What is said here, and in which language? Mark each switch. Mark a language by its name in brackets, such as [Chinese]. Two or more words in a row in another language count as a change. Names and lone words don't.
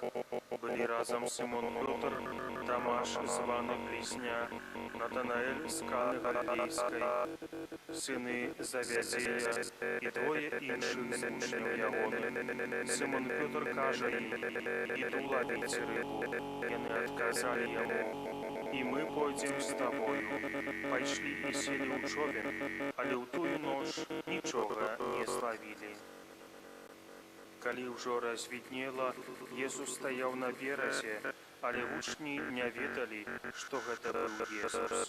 [Ukrainian] Були разом Симон Петр, Тамаш, званий Близняк, Натанаель з Кани Галилейської, сыны Завядзея і двоє інших з учнів ягоних. Симон Петр каже їм: «Іду ловити рибу». [Belarusian] Яны адказалі яму: «І мы пойдзем з табою». Пайшлі і селі ў човен, але ў тую ноч нічога не злавілі. Калі ўжо развіднела, Езус стаяў на беразе, але вучні не ведалі, што гэта быў Езус.